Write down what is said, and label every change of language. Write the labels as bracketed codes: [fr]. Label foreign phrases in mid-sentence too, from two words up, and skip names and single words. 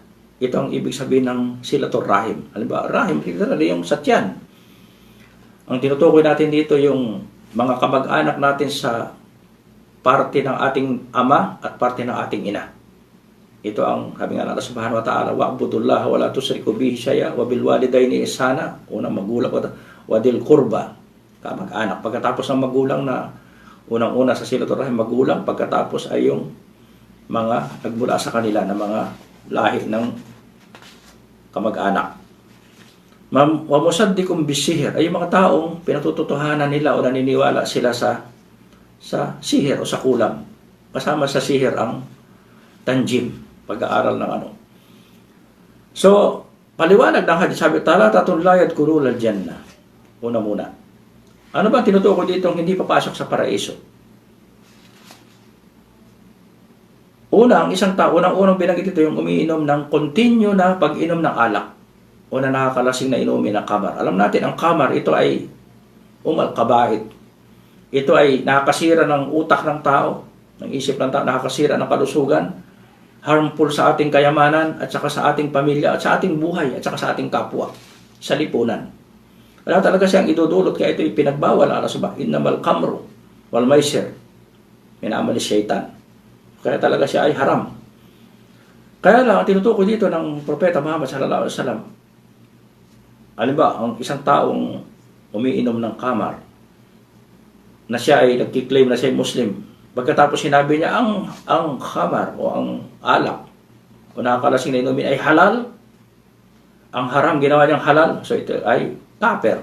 [tl] Ito ang ibig sabihin ng [ar] صلة الرحم. [tl] Halimbawa, rahim, yung sa tiyan. Ang tinutukoy natin dito yung mga kamag-anak natin sa parte ng ating ama at parte ng ating ina. Ito ang sabi nga ng [ar] الله سبحانه وتعالى واعبدوا الله ولا تشركوا به شيئا وبالوالدين إحسانا, [tl] unang magulang [ar] وذي القربى, [tl] kamag-anak. Pagkatapos ng magulang na unang-una sa [ar] صلة الرحم, [tl] magulang, pagkatapos ay yung mga nagmula sa kanila na mga lahi ng kamag-anak. [ar] ومصدق بالسحر, [tl] ay yung mga taong pinatututuhanan nila o naniniwala sila sa sihir o sa kulam. Kasama sa sihir ang tanjim, pag-aaral ng ano. So, paliwanag ng hadith, sabi, [ar] ثلاثة لا يدخلون الجنة. [tl] Una muna. Ano ba tinutukoy dito hindi papasok sa paraiso? Una, ang isang tao, unang binanggit ito yung umiinom ng continue na pag-inom ng alak o na nakakalasing na inumin ng kamar. Alam natin, ang kamar, ito ay kabait. Ito ay nakakasira ng utak ng tao, ng isip ng tao, nakakasira ng kalusugan, harmful sa ating kayamanan, at saka sa ating pamilya, at sa ating buhay, at saka sa ating kapwa, sa lipunan. Wala talaga siyang idudulot, kaya ito ay pinagbawal. [ar] الله سبحانه إنما الخمر والميسر من عمل الشيطان. [tl] Kaya talaga siya ay haram. Kaya lang, ang tinutukoy dito ng Propeta Muhammad [ar] صلى الله عليه وسلم, [tl] halimbawa, ang isang taong umiinom ng kamar, na siya ay nagkiklaim na siya ay Muslim. Pagkatapos sinabi niya, ang khamar o ang alak o nakakalasing na inumin ay halal, ang haram ginawa niyang halal, so ito ay kafir.